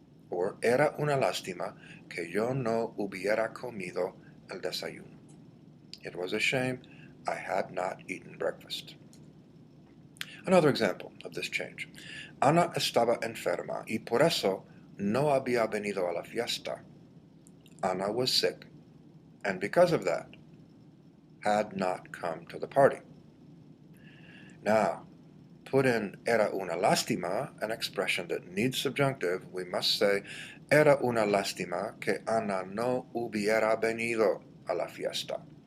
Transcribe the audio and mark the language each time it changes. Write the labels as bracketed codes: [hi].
[es] Or era una lástima que yo no hubiera comido el desayuno. [en] It was a shame I had not eaten breakfast. Another example of this change. [es] Ana estaba enferma y por eso no había venido a la fiesta. [en] Ana was sick, and because of that, had not come to the party. Now, put in [es] era una lástima, [en] an expression that needs subjunctive. We must say, [es] era una lástima que Ana no hubiera venido a la fiesta.